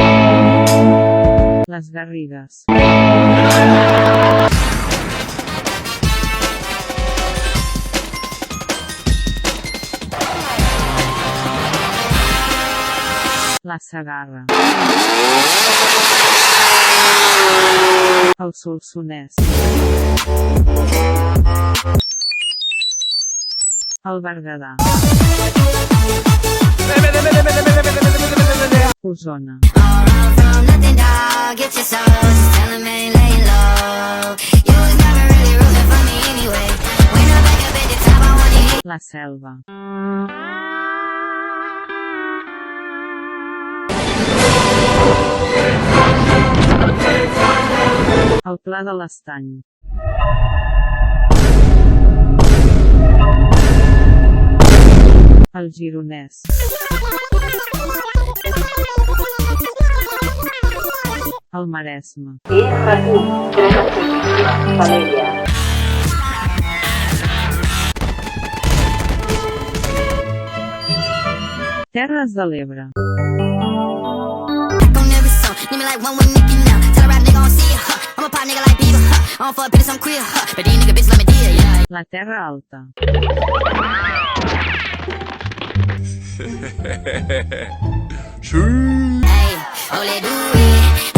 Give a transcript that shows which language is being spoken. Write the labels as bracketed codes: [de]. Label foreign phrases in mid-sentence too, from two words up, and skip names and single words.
[ca] Les Garrigues. La Segarra. El Solsonès. El Berguedà. Osona. [en] all run from nothing, dog. Get your soul, just tell 'em ain't laying low. You was never really rooting for me anyway. When I'm back up at the top, I wanna hit. [ca] La Selva. El Pla de l'Estany. El Gironès. El Maresme. Terres de l'Ebre. [en] On every song, need me like one with Nicki now. Tell a rap nigga I don't see ya, huh. I'm a pop nigga like Bieber, huh. I don't fuck bitches, I'm queer, huh. But these nigga bitches let me deal, yeah. [ca] La Terra Alta. [en] Hey, oh let do it.